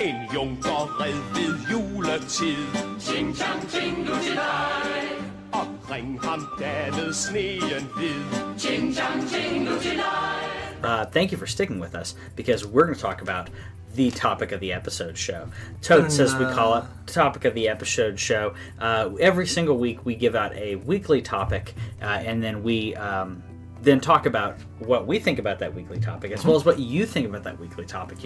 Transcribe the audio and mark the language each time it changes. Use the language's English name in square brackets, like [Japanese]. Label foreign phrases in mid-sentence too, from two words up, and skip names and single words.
[Danish] junker red ved juletid. [English] Ching chang jingle tonight. [Danish] Og bring ham derved sneen hvid. [English] Ching chang jingle tonight. Thank you for sticking with us, because we're going to talk about the topic of the episode show. TOTES, as we call it, topic of the episode show. Every single week we give out a weekly topic, and then we then talk about what we think about that weekly topic, as well as what you think about that weekly topic.